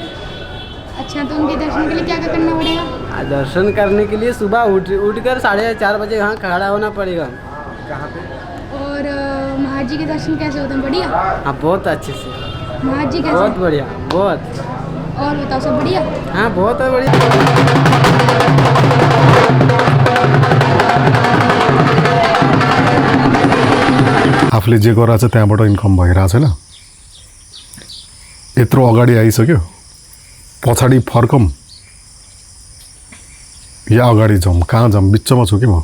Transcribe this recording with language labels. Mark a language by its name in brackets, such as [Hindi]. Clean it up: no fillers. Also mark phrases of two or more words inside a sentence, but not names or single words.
[Hindi] अच्छा, तो उनके दर्शन के लिए क्या क्या करना पड़ेगा? दर्शन करने के लिए सुबह उठ कर 4:30 बजे यहाँ खड़ा होना पड़ेगा। और महाराज जी के दर्शन कैसे होते हैं? बढ़िया? हाँ बहुत अच्छे से, महाराज जी कैसे? बहुत बढ़िया, बहुत। और बताओ, सब बढ़िया? हाँ बहुत बढ़िया। [Nepali] आफूले जे गरेछ त्यहाँबाट इन्कम भइरहेको छैन, यत्रो अगाडि आइसक्यो, पछाडि फर्कौँ या अगाडि जाउँ, कहाँ जाउँ, बिचमा छु कि म।